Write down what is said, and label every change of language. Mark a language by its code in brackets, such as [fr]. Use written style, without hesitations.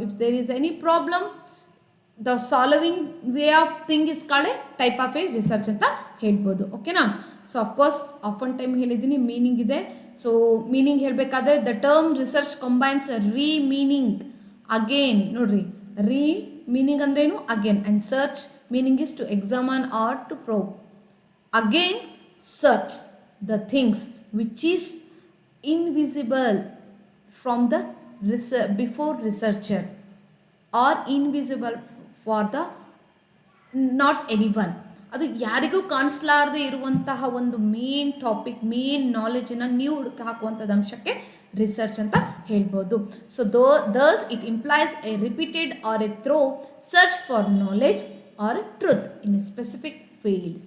[en] if there is any problem, the solving way of thing is called a type of a research [kn] ಅಂತ ಹೇಳ್ಬೋದು. ಓಕೆನಾ. [en] so of course often time [kn] ಹೇಳಿದ್ದೀನಿ [en] Meaning ಇದೆ. So meaning [kn] ಹೇಳಬೇಕಾದ್ರೆ [en] The term research combines re meaning again. [kn] ನೋಡ್ರಿ, [en] re meaning [kn] ಅಂದ್ರೇನು [en] Again, and search meaning is to examine or to probe. Again search the things which is invisible from the before researcher or invisible for the not anyone. [kn] ಅದು ಯಾರಿಗೂ ಕಾಣಿಸ್ಲಾರದೆ ಇರುವಂತಹ ಒಂದು main topic, main ನಾಲೆಜನ್ನು ನೀವು ಹುಡುಕಿ ಹಾಕುವಂಥದ್ದು ಅಂಶಕ್ಕೆ ರಿಸರ್ಚ್ ಅಂತ ಹೇಳ್ಬೋದು. [en] So thus it implies a repeated or a thorough search for knowledge or truth in a specific field.